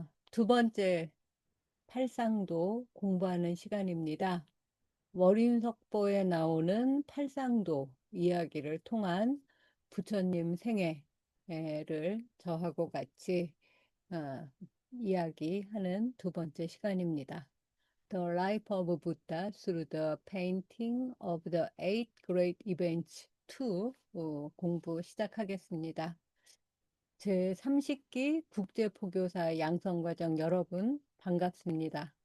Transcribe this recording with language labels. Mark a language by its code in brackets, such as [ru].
[ko] 두 번째 팔상도 공부하는 시간입니다. 월인석보에 나오는 팔상도 이야기를 통한 부처님 생애를 저하고 같이 어, 이야기하는 두 번째 시간입니다. [en] The Life of Buddha Through the Painting of the Eight Great Events 2 [ko] 공부 시작하겠습니다. 제30기 국제포교사 양성과정 여러분 반갑습니다.